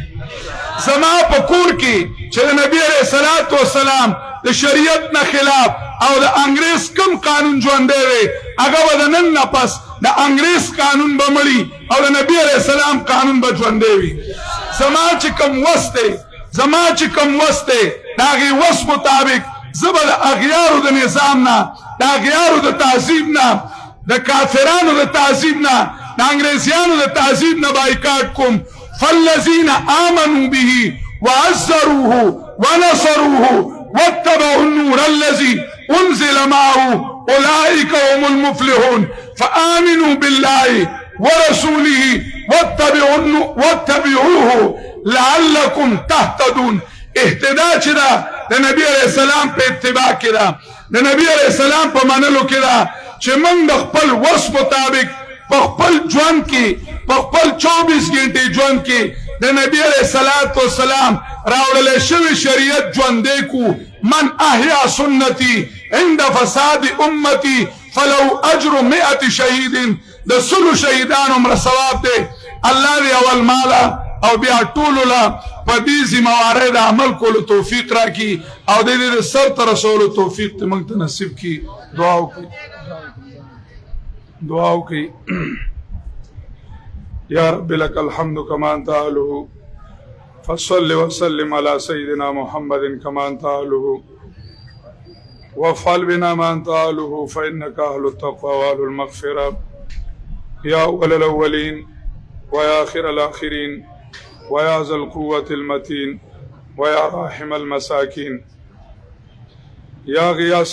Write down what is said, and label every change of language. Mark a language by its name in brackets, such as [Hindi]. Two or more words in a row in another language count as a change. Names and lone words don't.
[Pashto] زما په کور کې چې د نبی [Arabic] علیہ الصلوۃ والسلام [Pashto] د شریعت نه خلاف او د انګریز کم قانون ژوندی وي هغه به د نن نه پس د انګریز قانون به مړي او د نبی [Arabic] علیہ السلام [Pashto] قانون به ژوندی وي. زما چې کم وس دی زما چې کم وس دی د هغې وس مطابق زه به د اغیارو د نظام نه د اغیارو د تهذیب نه د کافرانو د تهذیب نه د انګریزیانو د تهذیب نه بایکاټ کوم. [Arabic] فالذین آمنوا به وعزروه ونصروه واتبعوا النور الذي انزل معه اولئك هم المفلحون. فآمنوا بالله ورسوله واتبعوه لعلكم تهتدون. [Pashto] اهتداء چې دا د نبی [Arabic] علیہ السلام [Pashto] په اتباع کې ده، د نبی [Arabic] علیہ السلام [Pashto] په منلو کې ده چې موږ د خپل وس مطابق په خپل ژوند کې په خپل 24 غنټې ژوند کې د نبی [Arabic] علیہ الصلوۃ والسلام [Pashto] راوړل شوی شریعت ژوندی کو. [Arabic] من احیا سنتی عند فساد امتی فلو اجر 100 شهید. [Pashto] د 100 شهیدانو مر ثواب دی. الله دې اول مالا او بیا ټول لا په دې ذمہواری د عمل کولو توفیق راکړي او دې سر ته رسولو توفیق ته موږ ته نصیب کړي. دعا وکړئ، دعا وکړئ. [Arabic] یا رب لك الحمد كما انت اهله فصل وسلم على سيدنا محمد كما انت اهله وافعل بنا ما انت اهله فانك اهل التقوى واهل المغفرة. يا اول الاولين ويا اخر الاخرين ويا ذا القوة المتين ويا راحم المساكين يا غياث